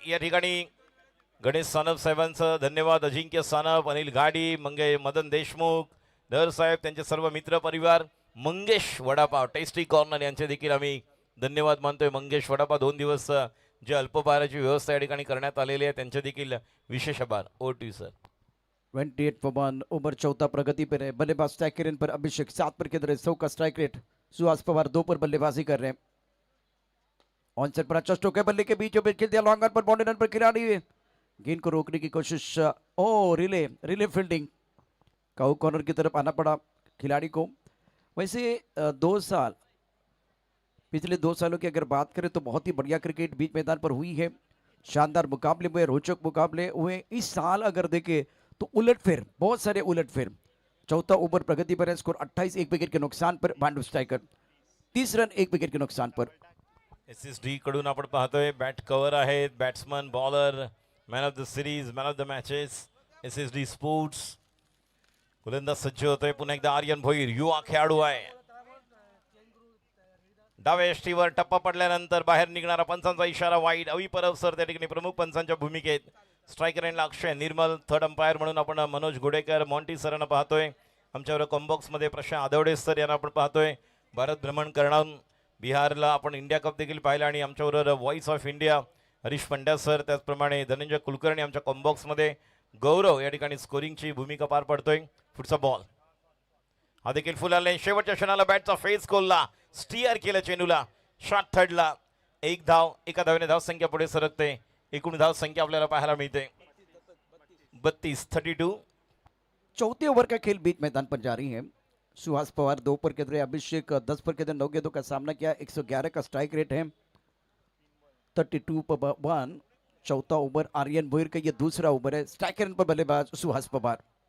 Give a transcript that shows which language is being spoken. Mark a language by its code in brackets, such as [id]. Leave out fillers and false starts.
[mr] या ठिकाणी गणेश सानप साहेबांचं धन्यवाद. अजिंक्य सानप, अनिल घाडी, मदन देशमुख, धर साहेब, त्यांचे सर्व मित्र परिवार, मंगेश वडापाव टेस्टी कॉर्नर यांचे देखील आम्ही धन्यवाद मानतोय. मंगेश वडापाव 2 दिवस जे अल्पहाराची व्यवस्था या ठिकाणी करण्यात आलेली आहे त्यांचे देखील विशेष आभार. O two sir. [hi] 28 for 1 over. चौथा प्रगति पर है. बल्लेबाज स्ट्राइक रेट पर अभिषेक 7 पर खेल रहे. 100 का स्ट्राइक रेट. सुहास पवार 2 पर बल्लेबाजी कर रहे हैं. ऑन सेट पर अच्छा स्ट्रोक है. बल्ले के बीचों बीच खेल दिया. लॉन्ग ऑन पर बाउंड्री रन पर खिलाड़ी गेंद को रोकने की कोशिश. ओ रिले फील्डिंग. काउ कॉर्नर की तरफ आना पड़ा खिलाड़ी को. वैसे 2 साल पिछले 2 सालों की अगर बात करें तो बहुत ही बढ़िया क्रिकेट बीच मैदान पर हुई है. शानदार मुकाबले हुए, रोचक मुकाबले हुए. इस साल अगर देखें तो उलटफेर, बहुत सारे उलटफेर. चौथा ओवर प्रगति पर है. स्कोर 28, 1 विकेट के नुकसान पर. भांडू स्ट्राइकर 30 रन 1 विकेट के नुकसान पर. [mr] SSD कडून आपण पाहतोय बॅट कव्हर आहेत. Batsman, bowler, man of the series, man of the matches, SSD sports. गोलंदाज सज्ज होतोय. पुन्हा एकदा आर्यन भोईर युवा खेळाडू आहे. डाव्या यष्टीवर टप्पा पडल्यानंतर बाहेर निघणारा पंचांचा इशारा वाईड. अवी परब सर त्या ठिकाणी प्रमुख पंचांच्या भूमिकेत. स्ट्रायकर एंडला अक्षय निर्मल. थर्ड अंपायर म्हणून आपण मनोज गोडेकर, मॉन्टी सरांना पाहतोय. आमच्यावर कॉम्बॉक्समध्ये प्रशांत आदवडे सर यांना आपण पाहतोय. भारत भ्रमण करून बिहारला आपण इंडिया कप देखील पाहिला आणि आमच्याबरोबर voice of India Harish Pandya sir, त्याचप्रमाणे धनंजय कुलकर्णी आमच्या कॉम्बॉक्समध्ये गौरव या ठिकाणी स्कोरिंगची भूमिका पार पडतोय. पुढचा बॉल हा देखील फुल आले. शेवटच्या क्षणाला बॅटचा फेस खोलला, स्टिअर केलं चेंडूला, शॉट थर्डला. एक धाव, एका धावेने धावसंख्या पुढे सरकते. एकूण धावसंख्या आपल्याला पाहायला मिळते 32-32. [hi] चौथे ओवर का खेल बीच मैदान पर जारी है. सुहास पवार 2 पर केंद्र, अभिषेक 10 पर केंद्र, 9 गेंदों का सामना किया. 111 का स्ट्राइक रेट है. 32 पर 1. चौथा ओवर आर्यन भोईर का ये दूसरा ओवर है. स्ट्राइकर पर बल्लेबाज सुहास पवार.